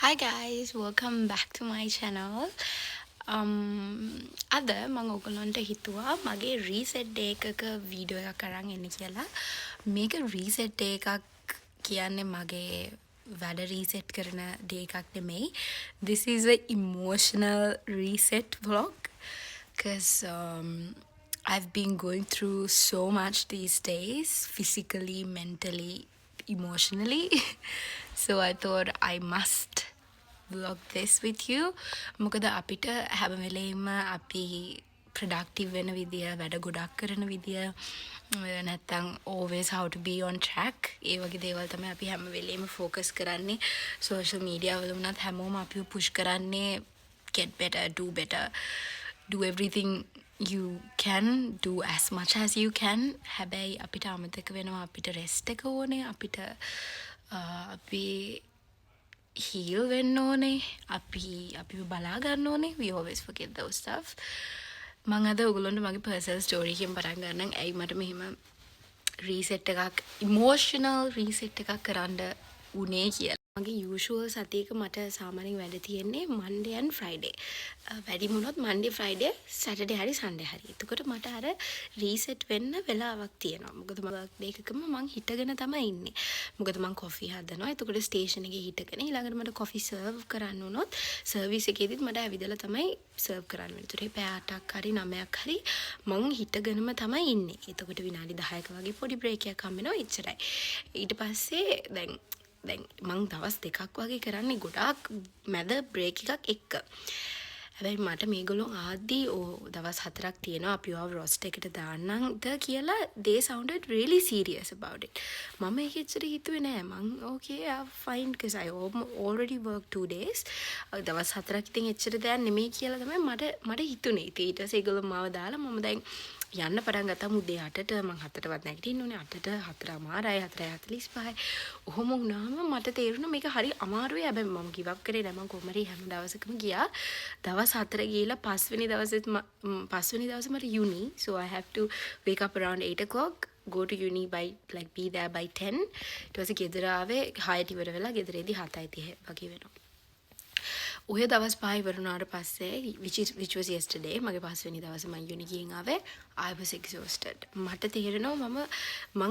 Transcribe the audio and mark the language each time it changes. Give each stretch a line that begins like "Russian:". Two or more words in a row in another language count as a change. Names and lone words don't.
English: Hi guys, welcome back to my channel.
Sinhala: අද මම ඔයගොල්ලන්ට හිතුවා මගේ
English: reset day
Sinhala: එකක වීඩියෝ එකක් අරන් එන්න කියලා. මේක
English: reset day
Sinhala: එකක් කියන්නේ මගේ වැඩ රීසෙට් කරන ඩේ එකක් නෙමෙයි.
English: This is a emotional reset vlog because I've been going through so much these days, physically, mentally, emotionally. So I thought I must vlog this with you.
Sinhala: මොකද අපිට හැම වෙලේම අපි productive වෙන විදිය, වැඩ ගොඩක් කරන විදිය, නැත්තම්
English: always how to be on track.
Sinhala: ඒ වගේ දේවල් තමයි අපි හැම වෙලේම focus කරන්නේ.
English: social media
Sinhala: වල වුණත් හැමෝම අපිව push කරන්නේ
English: get better, do everything you can, do as much as you can.
Sinhala: හැබැයි අපිට අමතක වෙනවා අපිට rest එක ඕනේ, අපිට අපි heal වෙන්න ඕනේ, අපිව බලා ගන්න ඕනේ.
English: We always forget those stuff.
Sinhala: මම අද ඔයගොල්ලන්ට මගේ
English: personal story
Sinhala: එකෙන් පටන් ගන්නම්. ඇයි මට මෙහෙම reset එකක්,
English: emotional reset
Sinhala: එකක් කරන්න උනේ කියලා. මගේ usual සතියක මට සාමාන්‍යයෙන් වැඩ තියෙන්නේ
English: Monday and Friday.
Sinhala: වැඩිම වුණොත් Monday, Friday, Saturday හරි Sunday හරි. එතකොට මට අර reset වෙන්න වෙලාවක් තියෙනවා. මොකද මම
English: work day
Sinhala: එකකම මං හිටගෙන තමයි ඉන්නේ. මොකද මං coffee හදනවා. එතකොට station එකේ හිටගෙන ඊළඟට මට
English: coffee serve
Sinhala: කරන්න උනොත් service එකේදීත් මට ඇවිදලා තමයි serve කරන්න වෙන්නේ. ඒතකොට පැය 8ක් හරි 9ක් හරි මං හිටගෙනම තමයි ඉන්නේ. එතකොට විනාඩි 10ක වගේ පොඩි break එකක් හම්බ වෙනවා. එච්චරයි. ඊට පස්සේ දැන් මං දවස් දෙකක් වගේ කරන්නේ ගොඩාක් මැද බ්‍රේක් එකක් එක්ක. හැබැයි මට මේගොල්ලෝ ආදී දවස් 4ක් තියෙනවා අපිව රොස්ට් එකට දාන්නම්ද කියලා
English: they sounded really serious about it.
Sinhala: මම ඒක ඇත්තට හිතුවේ නෑ.
English: මං okay fine because I already work 2 days.
Sinhala: දවස් 4ක් ඉතින් එච්චර දෙයක් නෙමෙයි කියලා තමයි මට හිතුනේ. ඊට පස්සේ ඒගොල්ලෝ මාව දාලා මම දැන් යන්න පටන් ගත්තා උදේ 8ට මං 7ටවත් නැගිටින්න ඕනේ 8ට 4:00යි 4:45යි ඔහොම වුණාම මට තේරුණා මේක හරි අමාරුයි හැබැයි මම
English: give up
Sinhala: කරේ නෑ මං කොහමරි හැම දවසකම ගියා දවස් 4 ගිහලා පස්වෙනි දවසේ මට
English: uni so I have to wake up around 8 o'clock go to uni by like be there by 10
Sinhala: ඊට පස්සේ ගෙදර ආවේ 6ට ඉවර වෙලා ගෙදරේදී 7:30 වගේ වෙනවා ඔය දවස් 5 ඉවරුණාට පස්සේ
English: which was yesterday
Sinhala: මගේ පස්වෙනි දවසේ මම යුනි ගිහින් ආවේ
English: I was exhausted
Sinhala: මට තේරෙනවා මම